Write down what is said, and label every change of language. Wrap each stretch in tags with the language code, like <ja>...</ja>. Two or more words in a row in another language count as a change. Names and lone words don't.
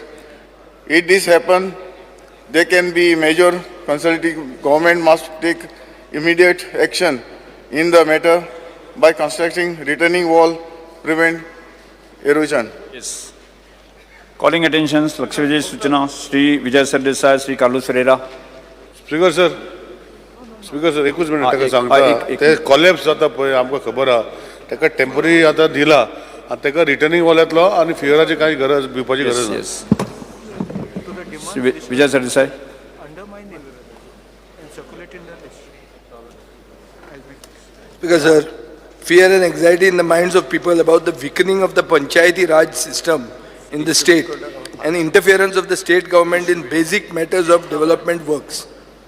<en>If this happens, there can be major consulting. Government must take immediate action in the matter by constructing retaining wall, prevent erosion. Yes. Calling attention, Lakshmi Vijay Suchana, Sri Vijay Sardesai, Sri Kalu Serera. Speaker sir</en> <kok>एकूच मिनिट ताका सांगता ते कॉलेप्स जाता पळय आमकां खबर आहा ताका टेम्पररी आतां दिला आनी ताका रिटर्निंग वॉलांतलो आनी फियराची कांय गरज भिवपाची गरज ना.</kok> <en>Sri Vijay Sardesai. Because fear and anxiety in the minds of people about the weakening of the Panchayati Raj system in the state and interference of the state government in basic matters of development works.</en>